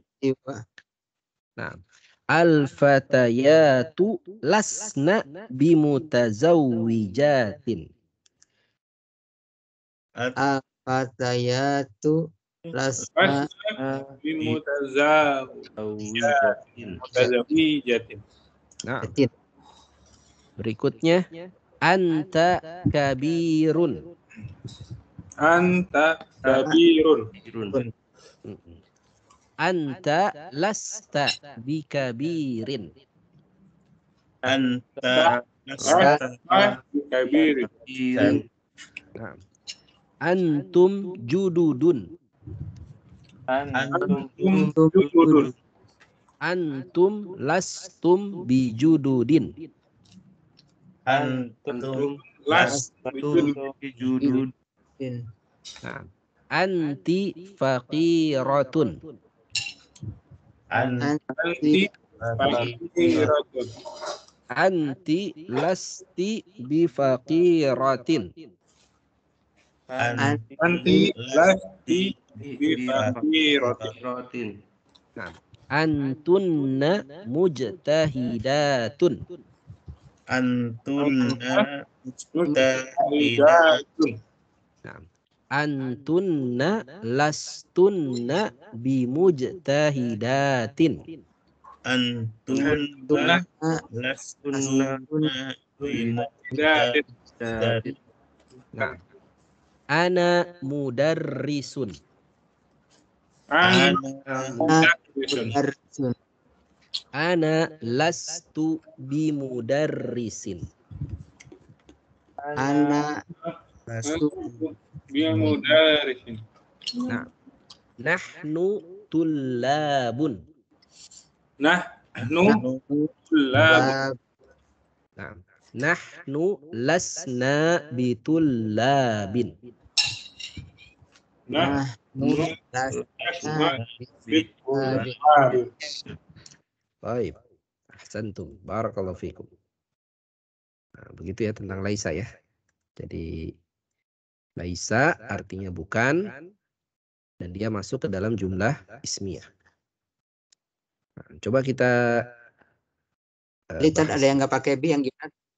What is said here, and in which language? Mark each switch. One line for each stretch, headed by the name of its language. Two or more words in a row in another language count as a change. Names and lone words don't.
Arabic: Nah, الفتيات لسن بمتزوجات. الفتيات لسن متزوجات.
Indonesian: Nah, berikutnya
Arabic: أنت كبير. أنت كبير. أنت لست بكبير. Anta لست كبير. Nah, أنتم جدد. أنتم جدد. أنتم لستم بجدد. Antum Lasta judud. Nah, أنت فقيرة. أنت فقيرة. أنت لست بفقيرة. أنت لست بفقيرة. Nah, أنتن مجتهدات. Antunna Mujtahidatun. Nah, أنتن لستن بمجتهدات. أنتن لستن بمجتهدات. Nah, أنا مدرس. Ana mudarrisun. أنا لست بمدرس. Ana bimudarisin. Nah, نحن طلاب. نحن طلاب. Nah, نحن لسنا بطلاب. Nahnu lasna bitullabin.
Indonesian: Baik.
Arabic: أحسنتم. بارك الله فيكم.
Indonesian: Nah, begitu ya tentang laisa ya. Jadi laisa artinya bukan dan dia masuk ke dalam
Arabic: جملة اسمية.
Indonesian: Nah, coba kita Lihat ada yang nggak pakai bi yang gimana?